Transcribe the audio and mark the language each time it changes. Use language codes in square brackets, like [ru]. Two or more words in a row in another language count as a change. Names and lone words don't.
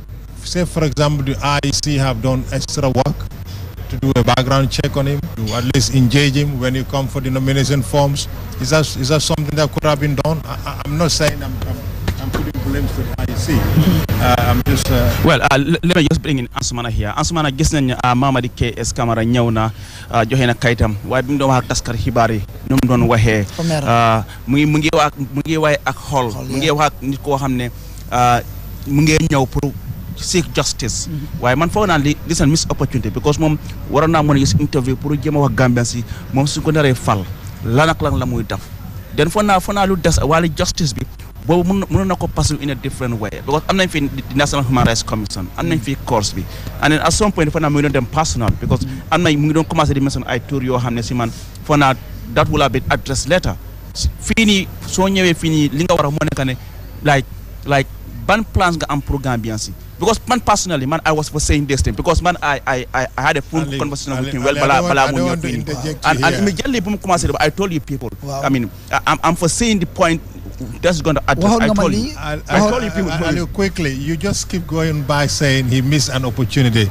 [en] Say for example, the IEC have done extra work to do a background check on him, to at least engage him when you come for the nomination forms. Is that something that could have been done? I'm not saying I'm putting blames to the IEC. I'm just. Well, let me just bring in Ansumana here. [wo] Ansumana gis nañ Mamadi K.S. Kamara ñëw na joxe na kayitam waaye bi mu doon wax ak taskar xibaar yi nu mu doon waxee mu ngi waay ak xol mu ngi wax ak nit koo xam ne mu ngi ñëw pour [en] seek justice. [wo] Waaye man foog naa [en] this is a missed opportunity because [wo] moom waroon naa mën a gis interview pour jéem a wax Gambian si moom su ko naree fal lan ak lan la muy def. Den foog naa lu des wàllu justice bi boobu mën na ko [en] pass in a different way because [wo] am nañ fi the National Human Rights Commission am nañ fi course bi [en] and then at some point [wo] foog naa mu ngi doon dem [en] personal because [wo] am nañ mu ngi doon commencé di mention ay tour yoo xam ne si man foog naa [en] that will have been addressed later. [wo] Fii nii soo ñëwee fii nii li nga war a moo nekk ne like ban plans nga am pour Gambian si. [en] Because man personally, I was for saying this thing because I had a full conversation with him. Well, and immediately I told you people. Wow. I'm for saying the point that's going to address. I told you. I told you people. I'll quickly. You just keep going by saying he missed an opportunity.